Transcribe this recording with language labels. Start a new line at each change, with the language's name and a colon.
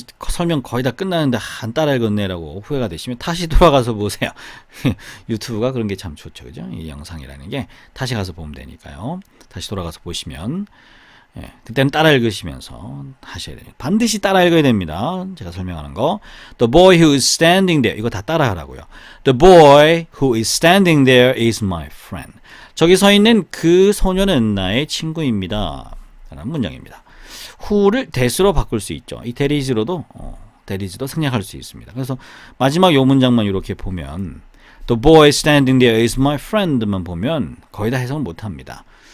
Korean: 설명 거의 다 끝나는데 안 따라 읽었네라고 후회가 되시면 다시 돌아가서 보세요. 유튜브가 그런 게 참 좋죠. 그죠? 이 영상이라는 게 다시 가서 보면 되니까요. 다시 돌아가서 보시면 그때는 따라 읽으시면서 하셔야 돼요. 반드시 따라 읽어야 됩니다. 제가 설명하는 거.
English: The boy who is standing there.
Korean: 이거 다 따라 하라고요.
English: The boy who is standing there is my friend.
Korean: 저기 서 있는 그 소년은 나의 친구입니다. 라는 문장입니다. who를 that으로 바꿀 수 있죠. 이 that is로도 생략할 수 있습니다. 그래서 마지막 요 문장만 이렇게 보면
English: The boy standing there is my friend
Korean: 만 보면 거의 다 해석을 못합니다.